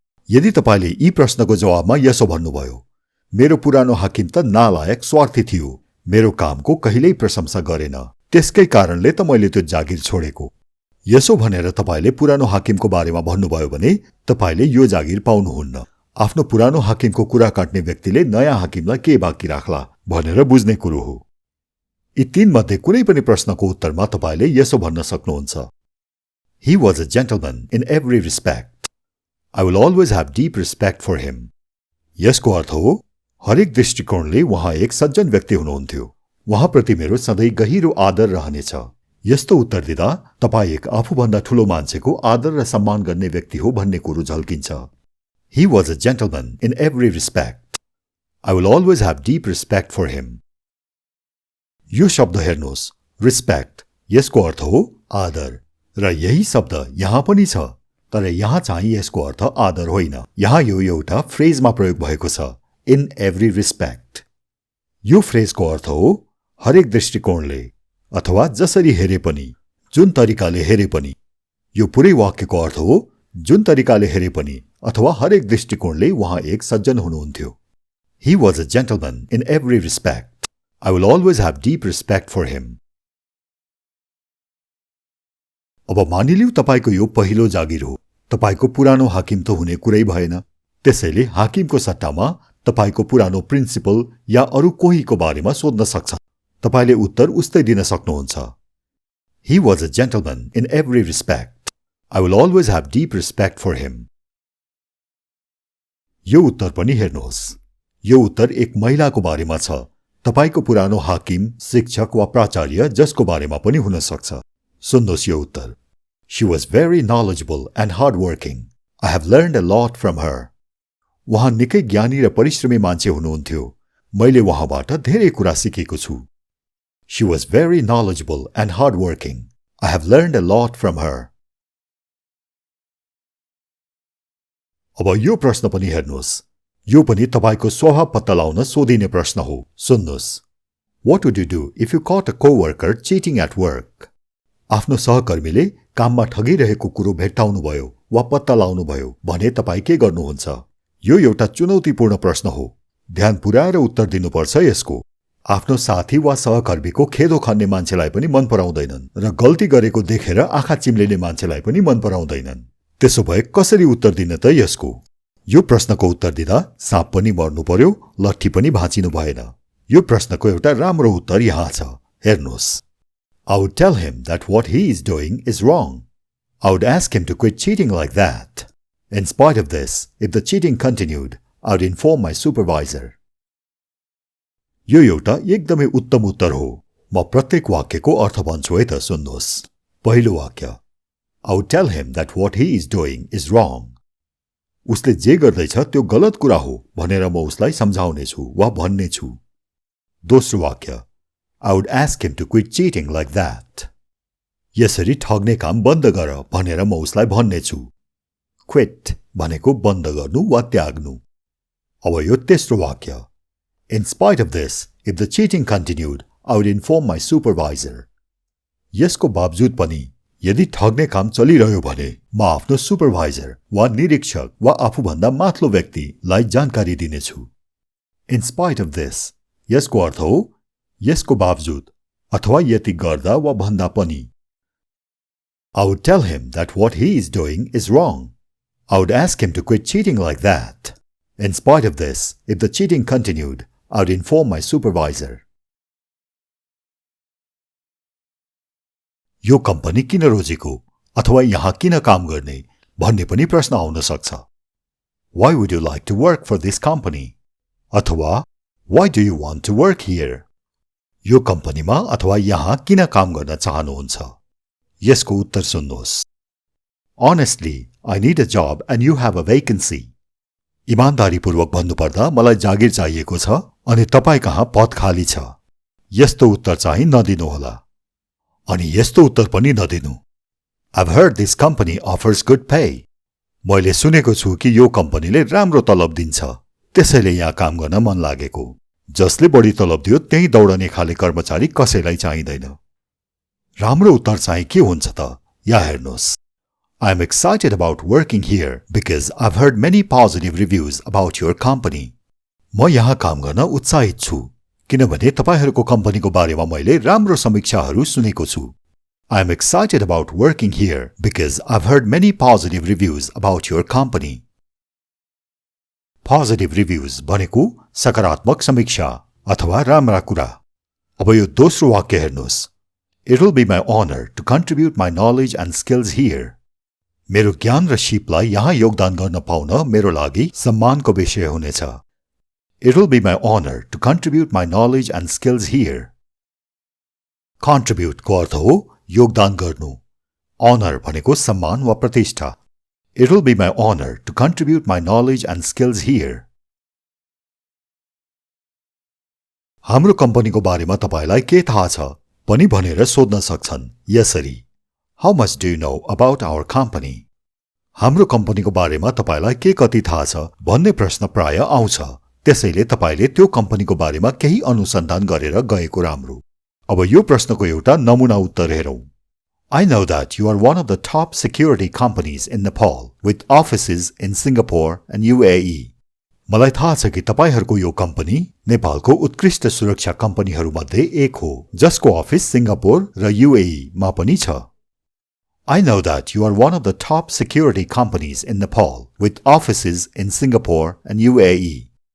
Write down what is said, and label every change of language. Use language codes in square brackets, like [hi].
[ne] यदि तपाईले यी प्रश्नको जवाबमा यसो भन्नुभयो, मेरो पुरानो हाकिम त नालायक स्वार्थी थियो, मेरो कामको कहिल्यै प्रशंसा गरेन, त्यसकै कारणले त मैले त्यो जागिर छोडेको, यसो भनेर तपाईले पुरानो हाकिमको बारेमा भन्नुभयो भने तपाईले यो जागिर पाउनुहुन्न। आफ्नो पुरानो हाकिमको कुरा काट्ने व्यक्तिले नयाँ हाकिमलाई के बाँकी राख्ला भनेर बुझ्ने कुरो हो। यी तीनमध्ये कुनै पनि प्रश्नको उत्तरमा तपाईले यसो भन्न सक्नुहुन्छ। [en] He was a gentleman in every respect. I will always have deep respect for him. [ne] यसको अर्थ हो हरेक दृष्टिकोणले उहाँ एक सज्जन व्यक्ति हुनुहुन्थ्यो, उहाँप्रति मेरो सधैँ गहिरो आदर रहनेछ। यस्तो उत्तर दिँदा तपाई एक आफूभन्दा ठूलो मान्छेको आदर र सम्मान गर्ने व्यक्ति हो भन्ने कुरो झल्किन्छ। [en] He was a gentleman in every respect. I will always have deep respect for him. [ne] यो शब्द हेर्नुहोस्, respect, यसको अर्थ हो आदर, र यही शब्द यहाँ पनि छ, तर यहाँ चाहिँ यसको अर्थ आदर होइन। यहाँ यो एउटा फ्रेजमा प्रयोग भएको छ, [en] in every respect। [ne] यो फ्रेजको अर्थ हो हरेक दृष्टिकोणले अथवा जसरी हेरे पनि, जुन तरिकाले हेरे पनि। यो पुरै वाक्यको अर्थ हो जुन तरिकाले हेरे पनि अथवा हरेक दृष्टिकोणले उहाँ एक सज्जन हुनुहुन्थ्यो। [en] He was a gentleman in every respect. I will always have deep respect for him. [ne] अब मानिलिऊ तपाईको यो पहिलो जागिर हो। तपाईको पुरानो हाकिम त हुने कुरै भएन, त्यसैले हाकिमको सट्टामा तपाईको पुरानो प्रिन्सिपल या अरू कोहीको बारेमा सोध्न सक्छ। तपाईले उत्तर उस्तै दिन सक्नुहुन्छ। [en] He was a gentleman in every respect. I will always have deep respect for him. [ne] यो उत्तर पनि हेर्नुहोस्। यो उत्तर एक महिलाको बारेमा छ, तपाईको पुरानो हाकिम, शिक्षक वा प्राचार्य जसको बारेमा पनि हुन सक्छ। सुन्नुहोस् यो उत्तर। [en] She was very knowledgeable and hardworking. I have learned a lot from her. [ne] उहाँ निकै ज्ञानी र परिश्रमी मान्छे हुनुहुन्थ्यो, मैले उहाँबाट धेरै कुरा सिकेको छु। [en] She was very knowledgeable and hardworking. I have learned a lot from her. [ne] अब यो प्रश्न पनि हेर्नुहोस्। यो पनि तपाईको स्वभाव पत्ता लगाउन सोधिने प्रश्न हो। सुन्नुहोस्। [en] What would you do if you caught a co-worker cheating at work? [ne] आफ्नो सहकर्मीले काममा ठगिरहेको कुरो भेट्टाउनुभयो वा पत्ता लगाउनुभयो भने तपाई के गर्नुहुन्छ? यो एउटा चुनौतीपूर्ण प्रश्न हो। ध्यान पुर्याएर उत्तर दिनुपर्छ यसको। आफ्नो साथी वा सहकर्मीको खेदो खन्ने मान्छेलाई पनि मन पराउँदैनन् र गल्ती गरेको देखेर आँखा चिम्लिने मान्छेलाई पनि मन पराउँदैनन्। त्यसो भए कसरी उत्तर दिन त यसको? यो प्रश्नको उत्तर दिँदा साँप पनि मर्नु पर्यो, लट्ठी पनि भाँचिनु भएन। यो प्रश्नको एउटा राम्रो उत्तर यहाँ छ, हेर्नुहोस्। [en] I would tell him that what he is doing is wrong. I would ask him to quit cheating like that. In spite of this, if the cheating continued, I would inform my supervisor. [ne] यो एउटा एकदमै उत्तम उत्तर हो। म प्रत्येक वाक्यको अर्थ भन्छु है त, सुन्नुहोस्। पहिलो वाक्य, [en] I would tell him that what he is doing is wrong. [ne] उसले जे गर्दैछ त्यो गलत कुरा हो भनेर म उसलाई सम्झाउनेछु वा भन्नेछु। दोस्रो वाक्य, [en] I would ask him to quit cheating like that. [ne] यसरी ठग्ने काम बन्द गर भनेर म उसलाई भन्नेछु। Quit भनेको बन्द गर्नु वा त्याग्नु। अब यो तेस्रो वाक्य, [en] In spite of this, if the cheating continued, I would inform my supervisor. [ne] यसको बावजुद पनि यदि ठग्ने काम चलिरह्यो भने म आफ्नो सुपरभाइजर वा निरीक्षक वा आफूभन्दा माथिल्लो व्यक्तिलाई जानकारी दिनेछु। [en] In spite of this, [ne] यसको अर्थ हो यसको बावजुद अथवा यति गर्दा वा भन्दा पनि। [en] I would tell him that what he is doing is wrong. I would ask him to quit cheating like that. In spite of this, if the cheating continued, I would inform my supervisor. [ne] यो company किन रोजेको अथवा यहाँ किन काम गर्ने भन्ने पनि प्रश्न आउन सक्छ. [en] Why would you like to work for this company? अथवा Why do you want to work here? [ne] यो कम्पनीमा अथवा यहाँ किन काम गर्न चाहनुहुन्छ? यसको उत्तर सुन्नुहोस्. [en] Honestly, I need a job and you have a vacancy. [ne] इमानदारीपूर्वक भन्नुपर्दा मलाई जागिर चाहिएको छ अनि तपाईँ कहाँ पद खाली छ. यस्तो उत्तर चाहिँ नदिनुहोला. अनि यस्तो उत्तर पनि नदिनु. [en] I've heard this company offers good pay. [ne] मैले सुनेको छु कि यो कम्पनीले राम्रो तलब दिन्छ. त्यसैले यहाँ काम गर्न मन लागेको. जसले बढी तलब दियो त्यही दौडने खाले कर्मचारी कसैलाई चाहिँदैन. राम्रो उत्तर चाहिँ के हुन्छ त? यहाँ हेर्नुहोस्. [en] I am excited about working here because I've heard many positive reviews about your company. [ne] म यहाँ काम गर्न उत्साहित छु किनभने तपाईहरूको कम्पनीको बारेमा मैले राम्रो समीक्षाहरू सुनेको छु. [en] I am excited about working here because I've heard many positive reviews about your company. Positive reviews [ne] भनेको सकारात्मक समीक्षा अथवा राम्रा कुरा. अब यो दोस्रो वाक्य हेर्नुहोस्. [en] It will be my honor to contribute my knowledge and skills here. [ne] मेरो ज्ञान र सिपलाई यहाँ योगदान गर्न पाउन मेरो लागि सम्मानको विषय हुनेछ. [en] It will be my honor to contribute my knowledge and skills here. [ne] Contribute को अर्थ हो योगदान गर्नु. Honor भनेको सम्मान वा प्रतिष्ठा. [en] It will be my honor to contribute my knowledge and skills here. [ne] हाम्रो कम्पनीको बारेमा तपाईलाई के थाहा छ पनि भनेर सोध्न सक्छन् यसरी. [en] How much do you know about our company? [ne] हाम्रो कम्पनीको बारेमा तपाईलाई के कति थाहा छ भन्ने प्रश्न प्राय आउँछ. त्यसैले तपाईले त्यो कम्पनीको बारेमा केही अनुसन्धान गरेर गएको राम्रो. अब यो प्रश्नको एउटा नमुना उत्तर हेरौं. [en] I know that you are one of the top security companies in Nepal with offices in Singapore and UAE. [ne] मलाई थाहा छ कि तपाईहरुको यो कम्पनी नेपालको उत्कृष्ट सुरक्षा कम्पनीहरुमध्ये एक हो जसको अफिस सिंगापुर र UAE मा पनि छ. [en] I know that you are one of the top security companies in Nepal with offices in Singapore and UAE.